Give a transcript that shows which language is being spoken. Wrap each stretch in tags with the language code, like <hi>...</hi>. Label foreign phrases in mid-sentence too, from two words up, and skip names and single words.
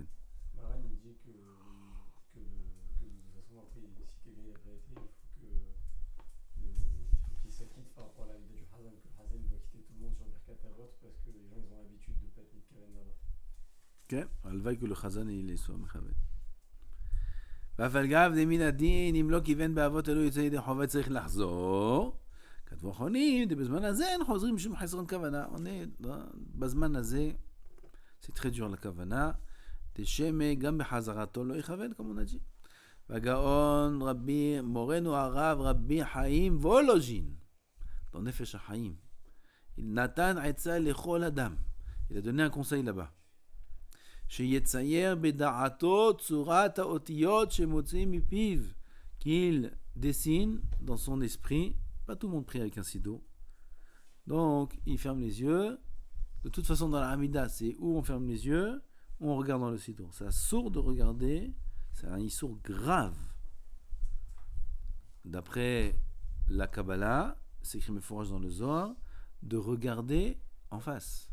<fr>Maran, il dit que de toute façon, après, si quelqu'un n'a pas été, il faut qu'il s'acquitte par rapport à la vie du Hazan, que le Hazan doit quitter tout le monde sur</fr> <he>Birkat Avot</he> <fr>parce que les gens ils ont l'habitude de ne pas être mitkaven là-bas. Ok, alvaï que le Chazan il soit mechaven.</fr> <he>ואף על גב דמין הדין, אם לא כיוון באבות אלו יוצא ידי חובה צריך לחזור. כתבו אחרונים, בזמן הזה אין חוזרים משום חסרון כוונה. בזמן הזה,</he> <fr>c'est très dur לכוונה.</fr> <he>תשמע גם בחזרתו לא יכוון כמו נג'י. והגאון רבי, מורנו הרב רבי חיים וולוז'ין, dans נפש החיים, il נתן עצה לכל אדם.</he> <fr>Il a donné un conseil là-bas.</fr> <he>שיצייר בדעתו צורת האותיות שמוצאים מפיו,</he> <fr>qu'il dessine dans son esprit. Pas tout le monde prie avec un sido. Donc, il ferme les yeux. De toute façon, dans la Hamida, c'est où on ferme les yeux, où on regarde dans le sido. C'est sourd de regarder, c'est un issour grave. D'après la Kabbalah, c'est écrit Mefouraj dans le Zohar, de regarder en face.</fr>